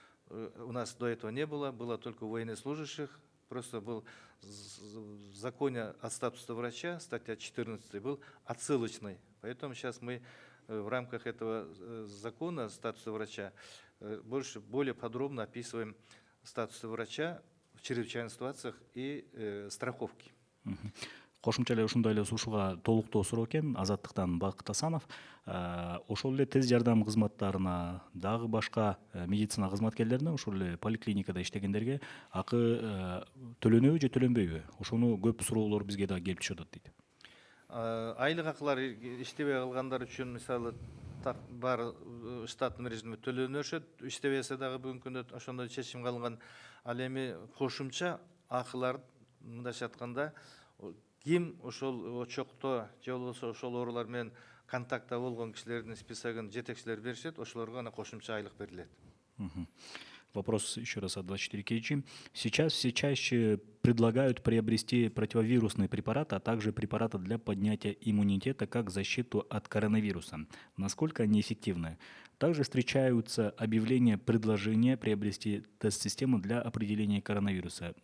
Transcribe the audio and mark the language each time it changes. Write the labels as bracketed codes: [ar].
[ru] У нас до этого не было, было только у военнослужащих. Просто был в законе о статусе врача, статья 14, был отсылочный. Поэтому сейчас мы в рамках этого закона статуса врача более подробно описываем статус врача в чрезвычайных ситуациях и страховки. [ky] Кошумча эле ушундай эле сушуга толуктоо суроо экен Азаттыктан Бакыт Асанов. Ошол эле тез жардам кызматтарына, дагы башка медицина кызматкерлерине, ошол эле поликлиникада иштегендерге акы төлөнөбү же төлөнбөйбү? Ошону көп суроолор бизге да келип түшүп атат дейт. Айлык акылар иштебей калгандар үчүн мисалы бар штаттын режимде төлөнүшөт, иштебесе дагы бүгүнкү күндө ошондой чечим калган. Ал эми кошумча акылар мындайча айтканда ким ошол очокто же болбосо ошол оорулар менен контактта болгон кишилердин списогун жетекчилер беришет, ошолорго ана кошумча айлык берилет. [ru] Вопрос еще раз от 24KG. Сейчас все чаще предлагают приобрести противовирусные препараты, а также препараты для поднятия иммунитета как защиту от коронавируса. Насколько они эффективны? Также встречаются объявления предложения приобрести тест-систему для определения коронавируса.